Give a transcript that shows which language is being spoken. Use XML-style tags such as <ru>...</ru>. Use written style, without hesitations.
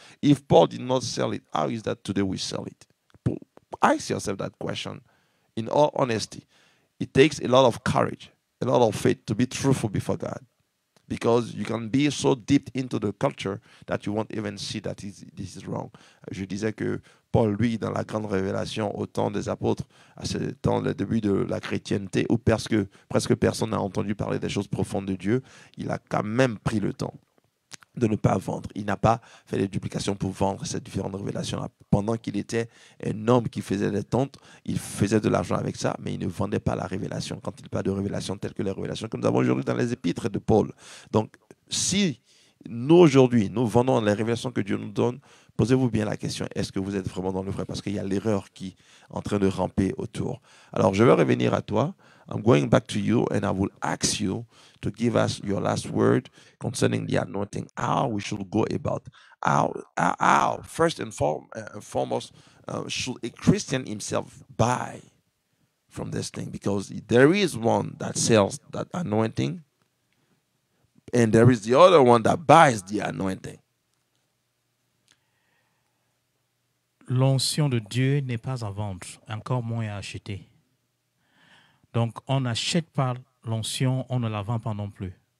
<en>If Paul did not sell it, how is that today we sell it? Ask yourself that question in all honesty. It takes a lot of courage, a lot of faith to be truthful before God, because you can be so deep into the culture that you won't even see that this is wrong.</en> <fr>Je disais que Paul, lui, dans la grande révélation au temps des apôtres, dans le début de la chrétienté, où presque personne n'a entendu parler des choses profondes de Dieu, il a quand même pris le temps de ne pas vendre. Il n'a pas fait des duplications pour vendre ces différentes révélations-là. Pendant qu'il était un homme qui faisait des tentes, il faisait de l'argent avec ça, mais il ne vendait pas la révélation. Quand il parle de révélation telles que les révélations que nous avons aujourd'hui dans les épîtres de Paul. Donc, si nous, aujourd'hui, nous vendons les révélations que Dieu nous donne, posez-vous bien la question, est-ce que vous êtes vraiment dans le vrai? Parce qu'il y a l'erreur qui est en train de ramper autour. Alors, je vais revenir à toi.</fr> <en>I'm going back to you and I will ask you to give us your last word concerning the anointing, how we should go about, how first and foremost, should a Christian himself buy from this thing? Because there is one that sells that anointing, and there is the other one that buys the anointing.</en> <fr>L'onction de Dieu n'est pas à vendre, encore moins à acheter. Donc, on n'achète pas l'onction, on ne la vend pas non plus.</fr>